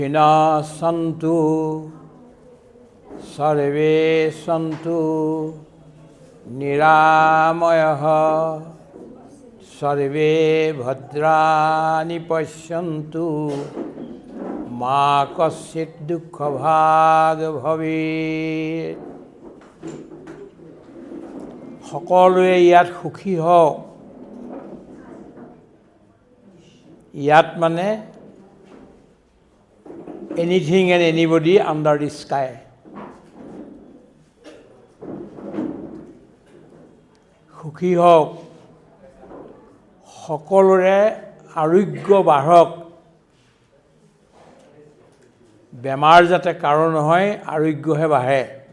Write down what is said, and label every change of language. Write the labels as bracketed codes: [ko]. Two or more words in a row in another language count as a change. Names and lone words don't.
[sa] हिन सन्तु सर्वे सन्तु निरामयाः सर्वे भद्राणि पश्यन्तु मा कश्चित् दुःख भाग् भवेत्. [as] সকলোৱে ইয়াত সুখী হওক। ইয়াত মানে [en] anything and anybody under the sky. [as] সুখী হওক, সকলোৰে আৰোগ্য বাঢ়ক, বেমাৰ যাতে কাৰো নহয়, আৰোগ্যহে বাঢ়ে।